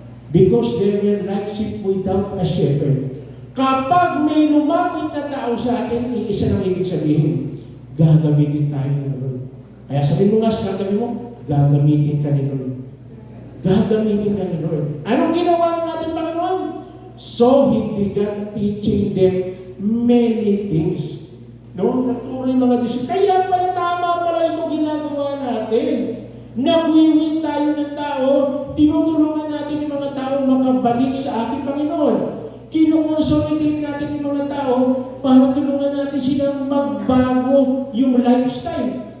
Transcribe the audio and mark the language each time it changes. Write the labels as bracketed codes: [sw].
[en] Because they were like sheep without a shepherd. [tl] Kapag may lumapit na tao sa atin, iisa nang ibig sabihin, gagamitin tayo ng Lord. Kaya sabihin mo nga sa katabi mo, gagamitin ka ni Lord. Gagamitin ka ni Lord. Anong ginawa ng ating Panginoon? [en] So, He began teaching them many things. [tl] No? Naturo yung mga disciples. Kaya pala tama pala itong ginagawa natin. Nagwiwin tayo ng tao, tinutulungan natin yung mga tao makabalik sa ating Panginoon. Kinukonsolidate natin yung mga tao para tulungan natin silang magbago yung lifestyle.